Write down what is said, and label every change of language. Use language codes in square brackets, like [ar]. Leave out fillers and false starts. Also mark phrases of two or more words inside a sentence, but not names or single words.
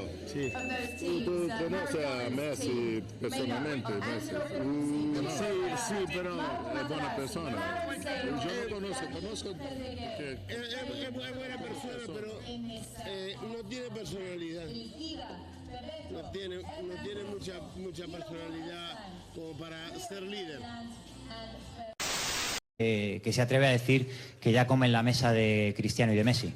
[it] Sì. Tu conosci a Messi personalmente? Messi? Sì, però è buona persona. Io lo conosco perché [es] Es buena persona, pero no tiene personalidad. No tiene mucha personalidad como para ser líder. Que se atreve a decir que ya come en la mesa de Cristiano y de Messi.